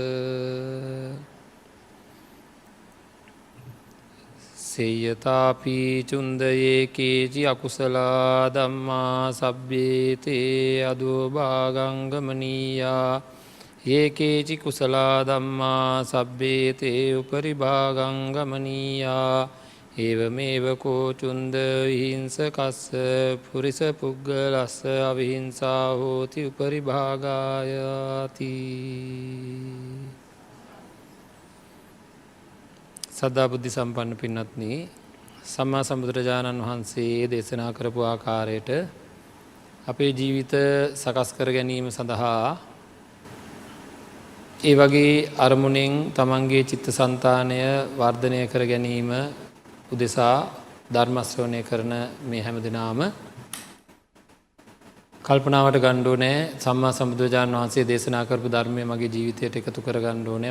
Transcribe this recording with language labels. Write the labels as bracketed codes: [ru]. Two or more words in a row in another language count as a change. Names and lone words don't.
[pi] සේයතාපි චුන්දයේ කේචි අකුසලා ධම්මා සබ්බේතේ අදෝභාගංගමනීයා ඒකේචි කුසලා ධම්මා සබ්බේතේ උපරිභාගංගමනීයා ඒවමේව කෝචුන්ද විහිංසකස්ස පුරිස පුග්ගලස්ස අවිහිංසා හෝති උපරිභාගායාති. [si] සද්ධා බුද්ධ සම්පන්න පින්වත්නි, සම්මා සම්බුදුරජාණන් වහන්සේ දේශනා කරපු ආකාරයට අපේ ජීවිත සකස් කර ගැනීම සඳහා ඒ වගේ අරමුණෙන් තමන්ගේ චිත්තසංතානය වර්ධනය කර ගැනීම උදෙසා ධර්ම ශ්‍රවණය කරන මේ හැම දෙනාම කල්පනාවට ගන්න ඕනේ සම්මා සම්බුදුරජාණන් වහන්සේ දේශනා කරපු ධර්මය මගේ ජීවිතයට එකතු කර ගන්න ඕනේ.